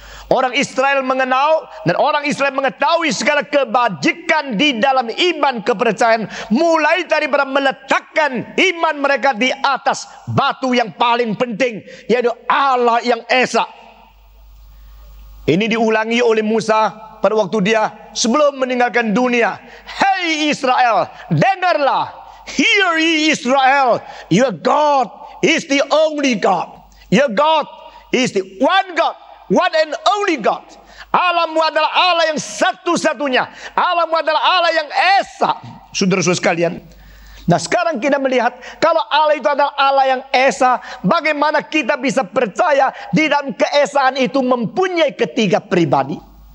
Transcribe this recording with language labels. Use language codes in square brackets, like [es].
[id] Orang Israel mengenal dan orang Israel mengetahui segala kebajikan di dalam iman kepercayaan, mulai daripada meletakkan iman mereka di atas batu yang paling penting, yaitu Allah yang Esa. Ini diulangi oleh Musa pada waktu dia sebelum meninggalkan dunia. Hey Israel, dengarlah. [en] Hear ye Israel, your God is the only God. Your God is the one God. One and only God. [id] Allahmu adalah Allah yang satu-satunya. Allahmu adalah Allah yang Esa. Saudara-saudara sekalian, nah sekarang kita melihat kalau Allah itu adalah Allah yang Esa, bagaimana kita bisa percaya di dalam keesaan itu mempunyai ketiga pribadi.